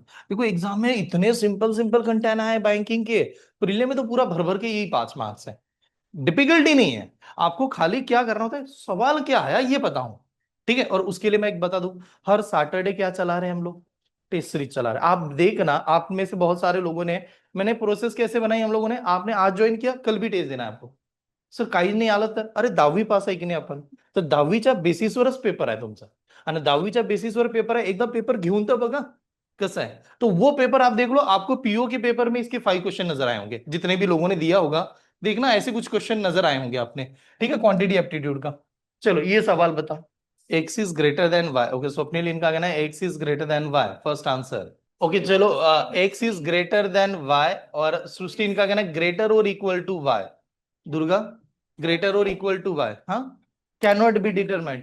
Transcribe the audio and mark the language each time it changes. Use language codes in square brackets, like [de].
[hi] देखो एग्जाम में इतने सिंपल सिंपल कंटेंट है बैंकिंग के, प्रीलिम में तो पूरा भर भर के यही 5 मार्क्स है, डिफिकल्टी नहीं है। आपको खाली क्या करना होता है, सवाल क्या है ये पता हो। ठीक है, और उसके लिए मैं एक बता दूं, हर सैटरडे क्या चला रहे हैं हम लोग, टेस्ट सीरीज चला रहे हैं। आप देखना, आप में से बहुत सारे लोगों ने, मैंने प्रोसेस कैसे बनाई हम लोगों ने, आपने आज ज्वाइन किया, कल भी टेस्ट देना है आपको। [mr] सर काही नाही आलं तर, अरे 10वी पास आहे की नाही आपण, तर 10वीच्या बेसिसवरच पेपर आहे तुमचा, आणि 10वीच्या बेसिसवर पेपर आहे, एकदा पेपर घेऊन तर बघा कसं आहे। [hi] तो वो पेपर आप देख लो, आपको पीओ के पेपर में इसके 5 क्वेश्चन नजर आए होंगे, जितने भी लोगों ने दिया होगा, देखना ऐसे कुछ क्वेश्चन नजर आए होंगे आपने। ठीक है, क्वांटिटी एप्टीट्यूड का। चलो ये सवाल बता, [en] X is greater than Y, [hi] okay Swapnil इनका कहना है x is greater than Y, first answer. Okay चलो, [en] x is greater than y, [hi] और सृष्टि इनका कहना है ग्रेटर और equal to Y, Durga greater और इक्वल टू वाई, हाँ [en] Can not be determined.